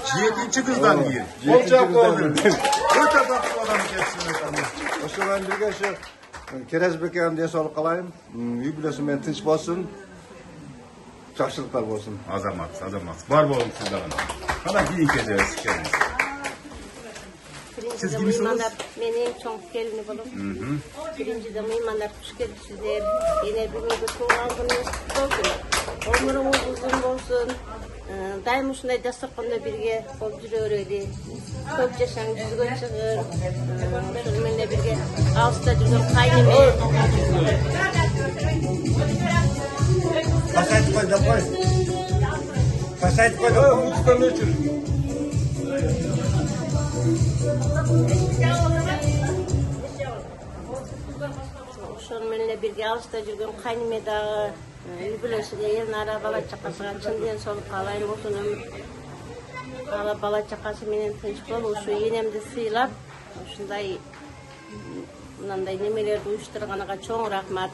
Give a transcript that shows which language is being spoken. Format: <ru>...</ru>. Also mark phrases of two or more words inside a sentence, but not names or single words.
<ky>7-чи кыздан кийин. Кол чаап коебуз. Өтө бактылуу адам экенсиз. Ошо менен бирге ошо Керезбекке ден соолук каалайм. Үй бүлөсү менен тынч болсун. Жакшылыктар болсун. Азамат. Бар болуңуз сиз дагы. Кана кийинки эжебиз келиңиз.</ky> <uz>Siz kimsiniz? Men eng cho'ng kelini bo'lib. Birinchidan mehmonlar xush kelibsizlar. Yana bugungi tug'ilgan kuningiz qutlug bo'lsin. Umringiz uzun bo'lsin. Daim shunday dasturxonda birga bo'lib yuraveraylik. Ko'p yashang, yuzga chiqing. Shu bilan birga Avstriyada yurgan qaynime. Pasaytib qo'y deb qo'y. Pasaytib qo'y. Muzikani o'chir.</uz> <ky>Ошол менен бирге алыста жүргөн кайныме дагы үй бүлөсүгө элнара бала чакасыга чын ден соолук каалайм, узун өмүр бала чакасы менен тынч болуп, ушу энемди сыйлап ушундай мынандай немелерди уюштурганга чоң рахмат.</ky>